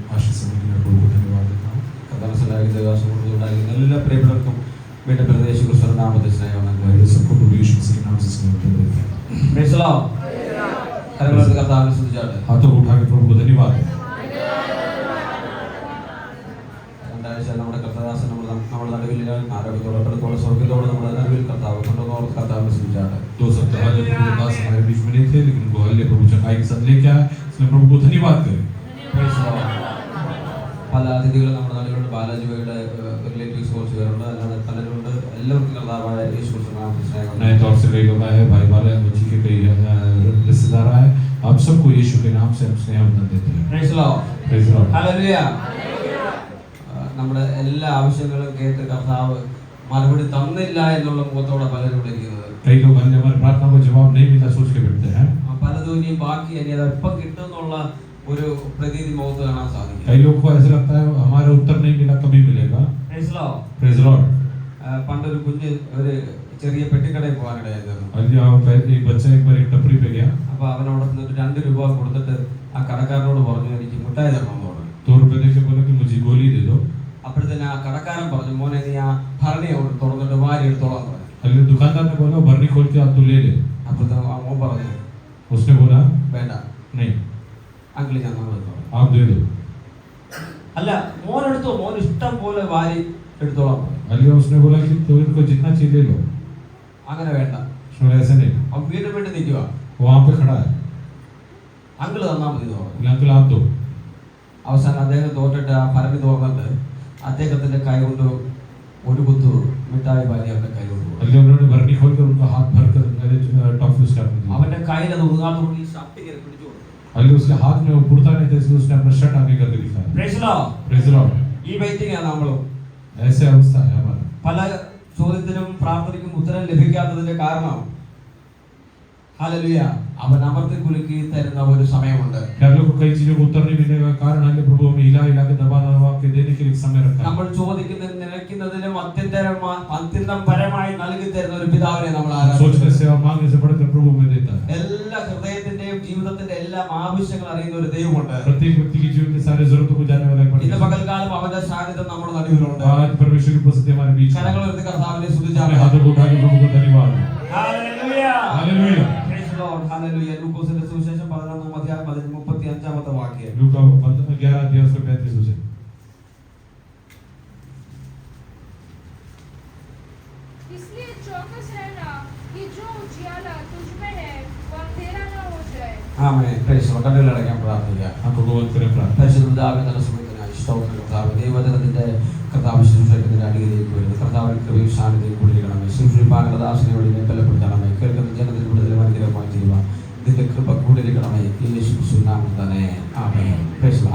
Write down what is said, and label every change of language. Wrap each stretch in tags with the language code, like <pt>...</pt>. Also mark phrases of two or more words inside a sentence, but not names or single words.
<hi>समय के लिए प्रभु को धन्यवाद देता हूँ।</hi> <ml>എല്ലാ പ്രിയപ്പെട്ടവർക്കും വീണ്ടും പ്രദേശ ക്രിസ്തു നാമത്തിൽ സ്നേഹം</ml> <hi>मैं सबको प्रभु यीशु मसीह के नाम से स्नेह देते हैं।</hi> <en>Praise the Lord.</en> <ml>കരങ്ങളെടുത്ത് കർത്താവിനെ സ്തുതിച്ചാട്ടെ.</ml> <hi>हाथों को उठा के प्रभु को धन्यवाद दें।</hi> <ml>രണ്ടാഴ്ച നമ്മുടെ കർത്താദാസൻ നമ്മുടെ നടുവിൽ ആരോഗ്യത്തോടെ പെടുത്തോടെ സ്വർഗ്ഗത്തോടെ നമ്മുടെ നടുവിൽ കർത്താവ് കൊണ്ടുപോകുന്ന കർത്താവിനെ സ്തുതിച്ചാട്ടെ.</ml> <hi>2 सप्ताह पहले प्रभु दास हमारे बीच में नहीं थे, लेकिन वो हल्ले प्रभु चंगाई के साथ लेके आए, इसलिए प्रभु को धन्यवाद करें।</hi> <en>Praise the Lord.</en> <ml>പല അതിഥികളും നമ്മുടെ നടുവിലുണ്ട്. ബാലാജിയുടെ റിലേറ്റീവ്സ് കുറച്ച് പേരുണ്ട്, അല്ലാതെ പലരുണ്ട്. എല്ലാവർക്കും കർത്താവായ യേശു ക്രിസ്തു നാമത്തിൽ സ്നേഹം.</ml> <hi>नए तौर से कई लोग आए हैं, भाई वाले बच्ची के कई रिश्तेदार आए। आप सबको यीशु के नाम से हम स्नेह वंदन देते हैं।</hi> <en>Praise the Lord. Praise the Lord.</en> <ml>ഹല്ലേലൂയ. നമ്മുടെ എല്ലാ ആവശ്യങ്ങളും കേട്ട് കർത്താവ് മറുപടി തന്നില്ല എന്നുള്ള മുഖത്തോടെ പലരും ഇരിക്കുന്നത്.</ml> <hi>कई लोग हमारी प्रार्थना को जवाब नहीं मिला सोच के बैठते हैं।</hi> <ml>പലതും ഇനി ബാക്കി ഇനി അത് എപ്പം കിട്ടും എന്നുള്ള ഒരു പ്രതീതി മുഖത്ത് കാണാൻ സാധിക്കും.</ml> <hi>कई लोग को ऐसा लगता है हमारा उत्तर नहीं मिला, कभी मिलेगा।</hi> <en>Praise the Lord. Praise the Lord.</en> <ml>പണ്ടൊരു കുഞ്ഞ് ഒരു ചെറിയ പെട്ടിക്കടയിൽ പോകാനിടയായിരുന്നു.</ml> <hi>एक बच्चा एक बार एक टपरी पे गया,</hi> <ml>അപ്പൊ അവനവിടെ നിന്നിട്ട് 2 രൂപ കൊടുത്തിട്ട് ആ കടക്കാരനോട് പറഞ്ഞു, എനിക്ക് മിഠായി തരണം എന്ന് പറഞ്ഞു.</ml> <hi>2 रुपए देके बोला कि मुझे गोली दे दो।</hi> <ml>അപ്പോഴത്തേന് ആ കടക്കാരൻ പറഞ്ഞു, മോനെ നീ ആ ഭരണി തുറന്നിട്ട് വാരി എടുത്തോളാൻ പറഞ്ഞു.</ml> <hi>अगले दुकानदार ने बोला भरनी खोल के आप तो ले ले।</hi> <ml>അപ്പോഴത്തേന് ആ മോൻ പറഞ്ഞു,</ml> <hi>उसने बोला</hi> <ml>വേണ്ട</ml> <hi>नहीं,</hi> <ml>അങ്കിളി ഞാൻ എടുത്തോളാം.</ml> <hi>आप दे दो।</hi> <ml>അല്ല മോൻ എടുത്തോ, മോൻ ഇഷ്ടം പോലെ വാരി എടുത്തോളാം പറഞ്ഞു.</ml> <hi>अगले उसने बोला कि तो इनको जितना चाहिए ले लो।</hi> <ml>അങ്ങനെ വേണ്ട.</ml> <hi>उसने बोला ऐसे नहीं।</hi> <ml>അവൻ വീണ്ടും വീണ്ടും നിൽക്കുക.</ml> <hi>वहाँ पे खड़ा है,</hi> <ml>അങ്കിള് തന്നാ മതി എന്ന് പറഞ്ഞു.</ml> <hi>अंकल आप दो।</hi> <ml>അവസാനം അദ്ദേഹം തോറ്റിട്ട് ആ ഭരണി തുറന്നിട്ട് അദ്ദേഹത്തിന്റെ കൈ കൊണ്ട് ഒരു കുത്തു മിഠായി വാരി അവന്റെ കൈ കൊണ്ട് കൊടുത്തു.</ml> <hi>अगले उन्होंने भरनी खोल कर उनका हाथ भर कर मेरे टॉफी उसके हाथ में दी।</hi> <ml>അവന്റെ കയ്യിൽ അത് ഒതുങ്ങാത്തോണ്ട് ഈ ഷർട്ട് ഇങ്ങനെ പിടിച്ചു കൊടുത്തു.</ml> <hi>अगले उसके हाथ में वो पुड़ता नहीं था, इसलिए उसने अपना शर्ट आगे करके दिखाया।</hi> <en>Praise the Lord. Praise the Lord.</en> <ml>ഈ വെയിറ്റിംഗ് ആണ് നമ്മളും.</ml> <hi>ऐसे अवस्था है हमारा।</hi> <ml>പല ചോദ്യത്തിനും പ്രാർത്ഥനയ്ക്കും ഉത്തരം ലഭിക്കാത്തതിന്റെ കാരണം ഹല്ലേലൂയ അവൻ അമർത്തി കുലുക്കി തരുന്ന ഒരു സമയമുണ്ട്.</ml> <hi>क्या लोग को कई चीजों को उत्तर नहीं मिलने का कारण है प्रभु हमें हिला हिला के दबा दबा के देने के लिए समय रखा है।</hi> <ml>നമ്മൾ ചോദിക്കുന്നതിനും നിലയ്ക്കുന്നതിനും അത്യന്തം പരമായി നൽകി തരുന്ന ഒരു പിതാവിനെ നമ്മൾ ആരാധിക്കുന്നു.</ml> <hi>सोचने से और मांगने से बढ़कर प्रभु हमें देता है।</hi> <ml>എല്ലാ ഹൃദയത്തിന്റെയും ജീവിതത്തിന്റെ എല്ലാ ആവശ്യങ്ങൾ അറിയുന്ന ഒരു ദൈവമുണ്ട്.</ml> <hi>प्रत्येक व्यक्ति की जीवन के सारे जरूरतों को जानने वाला एक</hi> <ml>ഇന്ന്</ml> <hi>परमेश्वर।</hi> <ml>പകൽക്കാലം അവന്റെ സാന്നിധ്യം നമ്മുടെ നടുവിലുണ്ട്.</ml> <hi>आज परमेश्वर की उपस्थिति हमारे बीच है।</hi> <ml>കരങ്ങൾ ഉയർത്തി കർത്താവിനെ</ml> <hi>अपने</hi> <ml>സ്തുതിച്ചാട്ടെ.</ml> <hi>हाथों को उठा के प्रभु को धन्यवाद।</hi> <ml>ഹല്ലേലൂയ.</ml> <hi>हालेलुया।</hi> <en>Praise the Lord. ഹല്ലേലൂയ.</en> <ml>ലൂക്കോസിന്റെ സുവിശേഷം 11-ാം അധ്യായം 35-ാമത്തെ വാക്യം.</ml> <hi>लूका 11 अध्याय उसके 35 वचन। इसलिए चौकस रहना कि जो उजियाला तुझ में है वह अंधेरा न हो जाए।</hi> <ml>ആമേൻ.</ml> <en>Praise the Lord.</en> <ml>കണ്ണുകളടയ്ക്കാൻ പ്രാർത്ഥിക്കാം.</ml> <hi>आंखों को बंद करें प्रार्थना।</hi> <ml>പരിശുദ്ധ പിതാവേ, നല്ല സമയത്തിനായി സ്തോത്രം കർത്താവേ. ദൈവവചനത്തിന്റെ കർത്താവ് ശുശ്രൂഷയുടെ അടിയിലേക്ക് വരുന്നു. കർത്താവിന്റെ കൃപയും സാന്നിധ്യവും കൂടിയിരിക്കണമേ. ശുശ്രൂഷിപ്പാനുള്ള ദാസനോട് ബലപ്പെടുത്തണമേ. കേൾക്കുന്ന ജനത്തിന് വിടുതലും അനുഗ്രഹമായി ചെയ്യുവാൻ ഇതിന്റെ കൃപ കൂടിയിരിക്കണമേ. യേശു ക്രിസ്തുവിന്റെ നാമത്തിൽ തന്നെ ആമേൻ.</ml> <en>Praise the Lord.</en>